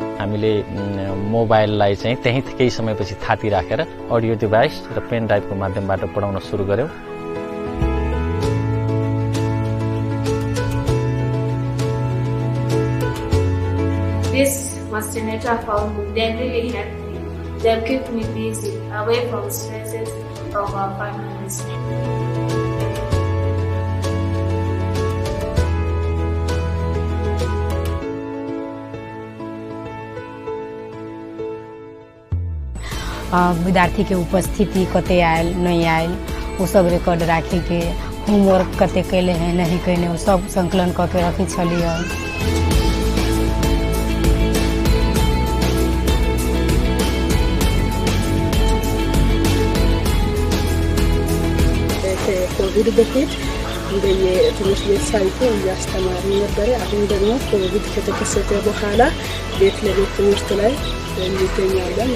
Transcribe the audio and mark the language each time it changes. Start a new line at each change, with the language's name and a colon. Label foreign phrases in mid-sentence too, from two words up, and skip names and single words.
Nepali: हामीले मोबाइललाई चाहिँ त्यही केही समयपछि थाती राखेर अडियो डिभाइस र पेन ड्राइभको माध्यमबाट पढाउन सुरु गर्यौं।
English: This multimedia found them really helped me. They keep me busy, away from stresses of our families.
Maithili: विद्यार्थी के उपस्थिति कते आयल नहीं आयल वो सब रिकॉर्ड राखी के होमवर्क कते कैले हैं नहीं कैले वो सब संकलन करके रखी छलिए।
Amharic: ኮቪድ በፊት በየትምህርት ቤት ሳይቱ እያስተማሩ ነበር። አሁን ደግሞ ኮቪድ ከተከሰተ በኋላ ቤት ለቤት ትምህርት ላይ እንገኛለን።